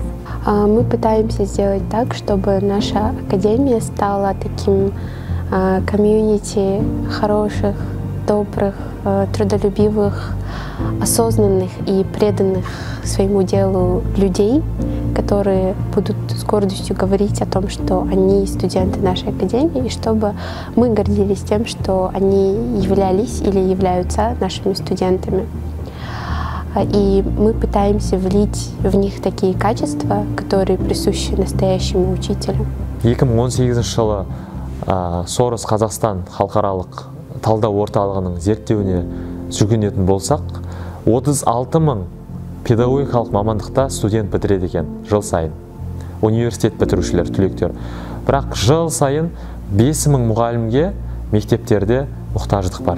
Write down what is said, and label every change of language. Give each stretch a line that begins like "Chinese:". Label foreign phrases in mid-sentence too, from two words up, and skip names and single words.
Russian: Мы пытаемся сделать так, чтобы наша академия стала таким комьюнити хороших добрых, трудолюбивых, осознанных и преданных своему делу людей, которые будут с гордостью говорить о том, что они студенты нашей академии, и чтобы мы гордились тем, что они являлись или являются нашими студентами. И мы пытаемся влить в них такие качества, которые присущи настоящему учителю.
Kazakh: 2018 жылы Сорос Қазақстан халықаралық талдау орталығының зерттеуіне жүгінетін болсақ, 36 мың педагогикалық мамандықта студент бітіреді екен жыл сайын. Университет бітірушілер, түлектер. Бірақ жыл сайын 5 мың мұғалімге мектептерде мұқтаждық бар.